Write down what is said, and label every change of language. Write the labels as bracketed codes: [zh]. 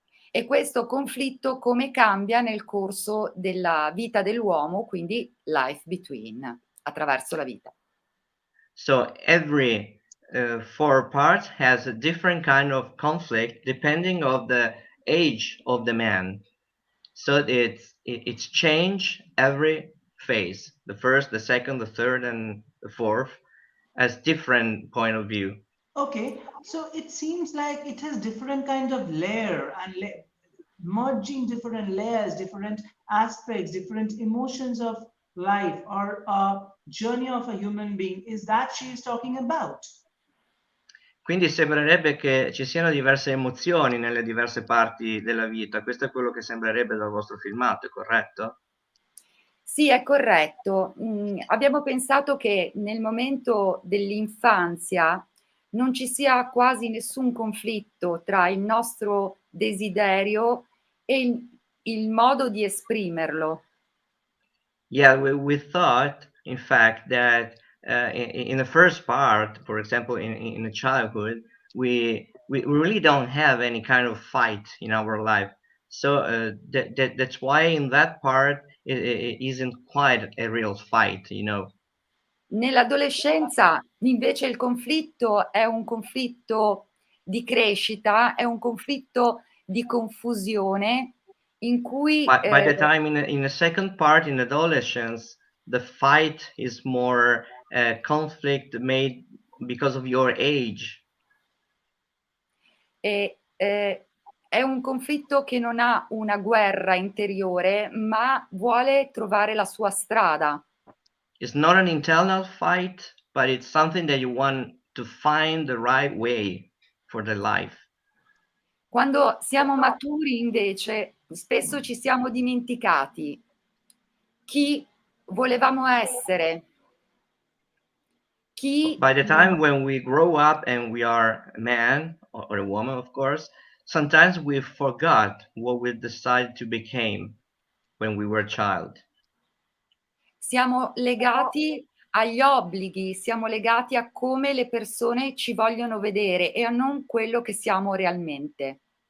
[it] E questo conflitto come cambia nel corso della vita dell'uomo, quindi life between, attraverso la vita. [en] So every 4 parts has a different kind of conflict depending on the age of the man. So it's change every phase. The first, the second, the third, and the fourth as different point of view. Okay, so it seems like it has different kind of layer and merging different layers, different aspects, different emotions of life or a journey of a human being. Is that she is talking about? [it] Quindi sembrerebbe che ci siano diverse emozioni nelle diverse parti della vita. Questo è quello che sembrerebbe dal vostro filmato, è corretto? Sì, è corretto. Abbiamo pensato che nel momento dell'infanzia non ci sia quasi nessun conflitto tra il nostro desiderio e il modo di esprimerlo. [en] Yeah, we thought, in fact, that in the first part, for example, in the childhood, we really don't have any kind of fight in our life. So that's why in that part it isn't quite a real fight, you know. [it] Nell'adolescenza invece il conflitto è un conflitto di crescita, è un conflitto di confusione in cui [en] By the time in the second part, in adolescence, the fight is more conflict made because of your age. [it] è un conflitto che non ha una guerra interiore, ma vuole trovare la sua strada. [en] It's not an internal fight, but it's something that you want to find the right way for the life. [it] Quando siamo maturi, invece, spesso ci siamo dimenticati chi volevamo essere, chi [en] By the time when we grow up and we are a man or a woman, of course, sometimes we forgot what we decided to become when we were a child. [it] siamo legati agli obblighi, siamo legati a come le persone ci vogliono vedere e a non quello che siamo realmente.